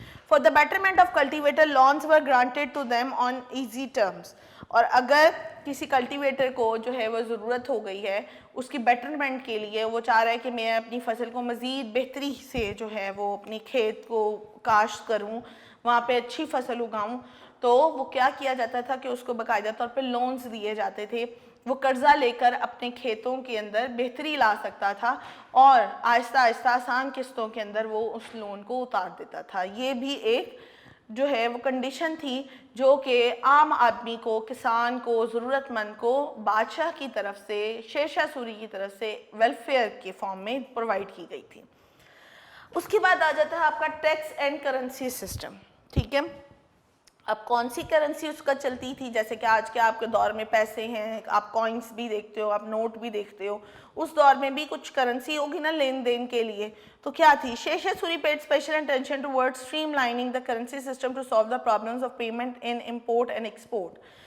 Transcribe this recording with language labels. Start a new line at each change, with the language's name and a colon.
English: For the betterment of cultivator, loans were granted to them on easy terms.
Urdu: اور اگر کسی cultivator کو جو ہے وہ ضرورت ہو گئی ہے اس کی بیٹرمنٹ کے لیے, وہ چاہ رہا ہے کہ میں اپنی فصل کو مزید بہتری سے جو ہے وہ اپنی کھیت کو کاشت کروں, وہاں پہ اچھی فصل اگاؤں, تو وہ کیا کیا جاتا تھا کہ اس کو باقاعدہ طور پہ لونز دیے جاتے تھے. وہ قرضہ لے کر اپنے کھیتوں کے اندر بہتری لا سکتا تھا, اور آہستہ آہستہ آسان قسطوں کے اندر وہ اس لون کو اتار دیتا تھا. یہ بھی ایک جو ہے وہ کنڈیشن تھی جو کہ عام آدمی کو, کسان کو, ضرورت مند کو بادشاہ کی طرف سے, شیر شاہ سوری کی طرف سے ویلفیئر کے فارم میں پرووائڈ کی گئی تھی. اس کے بعد آ جاتا ہے آپ کا ٹیکس اینڈ کرنسی سسٹم, ٹھیک ہے. اب کون سی کرنسی اس کا چلتی تھی؟ جیسے کہ آج کے آپ کے دور میں پیسے ہیں, آپ کوائنس بھی دیکھتے ہو, آپ نوٹ بھی دیکھتے ہو, اس دور میں بھی کچھ کرنسی ہوگی نا لین دین کے لیے. تو کیا تھی؟
English: Sher Shah Suri paid special attention towards streamlining the currency system to solve the problems of payment in import and export.